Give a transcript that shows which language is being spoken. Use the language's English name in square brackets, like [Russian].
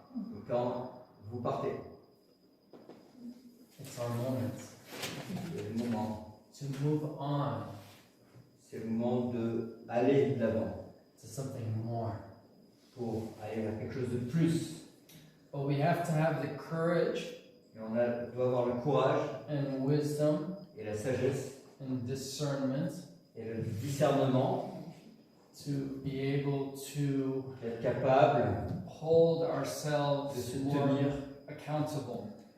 [French] et quand vous partez. [English] It's our moment [French] C'est le moment. [English] to move on [French] C'est le moment d'aller de l'avant [English] to something more. [French] pour aller vers quelque chose de plus. [English] But we have to have the courage [French] Et on doit avoir le courage [English] and wisdom [French] et la sagesse [English] and discernment [French] et le discernement [English] to be able to [French] d'être capable [English] hold [French] de [English] ourselves [French] se [English] more [French] tenir, [English] accountable.